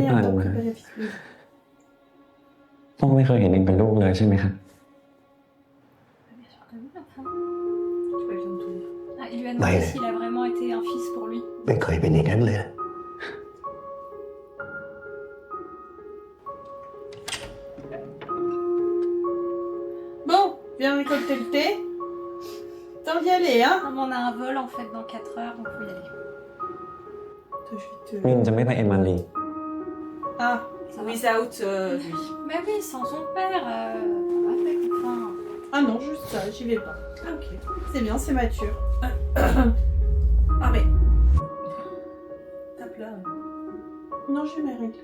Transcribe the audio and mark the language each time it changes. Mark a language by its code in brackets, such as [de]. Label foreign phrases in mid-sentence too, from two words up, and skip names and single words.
[fr] C'est un pas peu loin. préféré Fifi. [th] พ่อไม่เคยเห็นเองเป็นลูกเลยใช่ไหมครับ [fr] Bien sûr que oui, enfin. Tu peux le tout lire. Ah, il lui a demandé Ouais. s'il a vraiment été un fils pour lui. [th] ไม่เคยเป็นอย่างนั้นเลย [fr] Bon, viens récolter le thé. T'as envie d'y aller, hein? Non, mais on a un vol en fait dans 4 heures, donc faut y aller. Attends, je vais te. [th] นินจะไม่ไปเอมารี [fr] Ah, Ça va. Without lui. Mais oui, sans son père, avec, enfin. ah non, juste ça, j'y vais pas. Ah, ok. C'est bien, c'est mature. Ah, mais. Tape là. Non, j'ai mes règles.